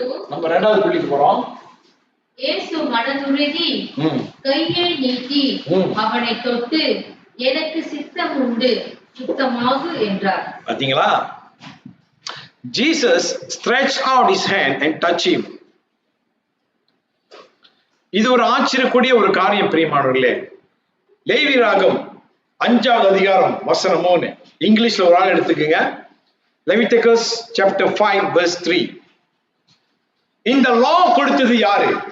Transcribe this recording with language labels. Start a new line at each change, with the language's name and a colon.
Tamil: நம்ம ரெண்டாவது புள்ளிக்கு போறோம். இயேசு மனதுருகி கையை நீட்டி அவனை தொட்டு, எனக்கு சித்தம் உண்டு, சுத்தமாகு என்றார். பாத்தீங்களா?
English: Jesus stretched out his hand and touched him.
Tamil: இது ஒரு ஆச்சரியக்கூடிய ஒரு காரியம் பிரியமானவர்களே. லேவியராகம் 5ஆவது அதிகாரம் வசனம் 3. இங்கிலீஷ்ல ஒரு ஆள் எடுத்துக்கங்க.
English: Leviticus chapter 5 verse 3.
Tamil: இந்த லா கொடுத்தது யாரு?